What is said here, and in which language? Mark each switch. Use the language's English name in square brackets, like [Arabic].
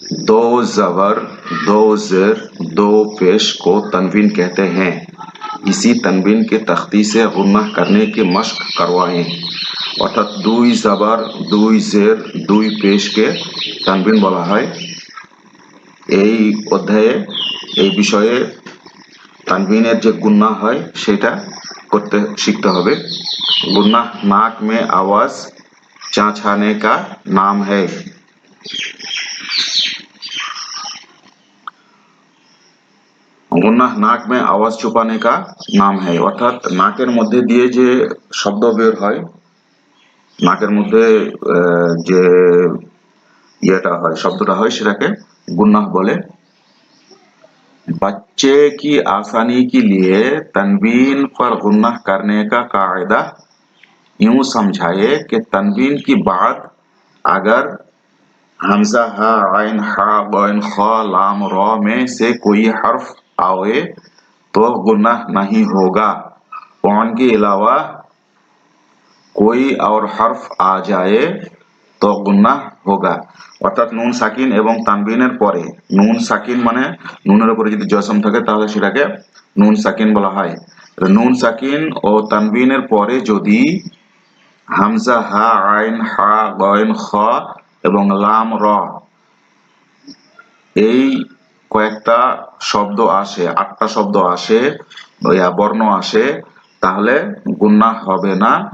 [Hindi] दो ज़बर, दो ज़ेर, दो पेश को तनवीन कहते हैं। इसी तनवीन के तख्ती से गुन्नाह करने की मश्क करवाएं। [Bangla] অর্থাৎ দুই জাবার, দুই জের, দুই পেশকে তানবিন বলা হয়। এই অধ্যায়ে এই বিষয়ে তানবিনের যে গুন্নাহ হয় সেটা করতে শিখতে হবে। [Hindi] गुन्नाह नाक में आवाज चाँछाने का नाम है। गुन्नाह नाक में आवाज छुपाने का नाम है। [Bangla] অর্থাৎ নাকের মধ্যে দিয়ে যে শব্দ বের হয়, নাকের মধ্যে যে ইয়েটা হয়, শব্দটা হয়, সেটাকে [Hindi] गुन्नाह बोले। बच्चे की आसानी के लिए तनवीन पर गुन्नाह करने का कायदा यूं समझाए कि तनवीन की बात अगर हमजा हा आइन हा गैन खा लाम रा में से कोई हर्फ आए तो गुन्नाह नहीं होगा। कौन के अलावा कोई और हर्फ आ जाए तो गुन्नाह होगा। [Bangla] অর্থাৎ নুন সাকিন এবং তানবিনের পরে, নুন সাকিন মানে নুনের উপরে যদি জজম থাকে তাহলে সেটাকে নুন সাকিন বলা হয়। নুন সাকিন ও তানবিনের পরে যদি হামজা হা আইন হা গয়েন খ এবং লাম র এই কয়েকটা শব্দ আসে, 8টা শব্দ আসে, বর্ণ আসে, তাহলে গুন্নাহ হবে না।